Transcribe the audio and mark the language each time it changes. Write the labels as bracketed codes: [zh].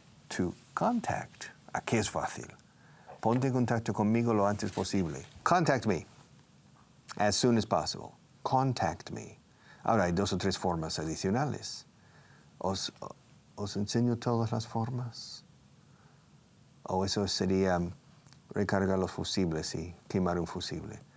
[en] To contact, [es] aquí es fácil. Ponte en contacto conmigo lo antes posible. [en] Contact me as soon as possible. Contact me. [es] Ahora hay 2 o 3 formas adicionales. ¿Os enseño todas las formas? O eso sería recargar los fusibles y quemar un fusible.